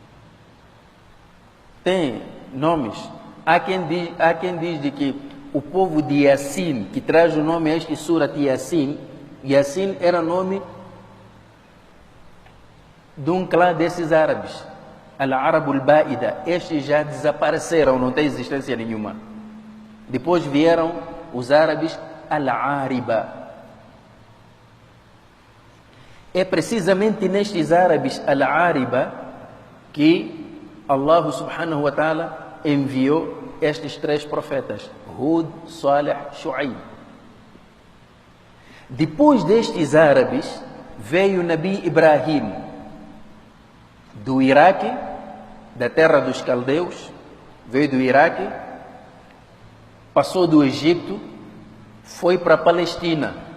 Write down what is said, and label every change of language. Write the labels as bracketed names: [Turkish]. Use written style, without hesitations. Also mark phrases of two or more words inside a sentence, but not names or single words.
[Portuguese] Tem nomes. Há quem diz de que o povo de Yasin, que traz o nome a este Surat Yasin, Yasin era nome de um clã desses árabes, [Arabic] العرب البائدة. [Portuguese] Estes já desapareceram, não tem existência nenhuma. Depois vieram os árabes Al-Ariba. É precisamente nestes árabes Al-Ariba que Allah [Arabic] سبحانه وتعالى [Portuguese] enviou estes 3 profetas, Hud, Salih, Shu'aib. Depois destes árabes, veio o Nabi Ibrahim, do Iraque, da terra dos caldeus, veio do Iraque, passou do Egito, foi para a Palestina.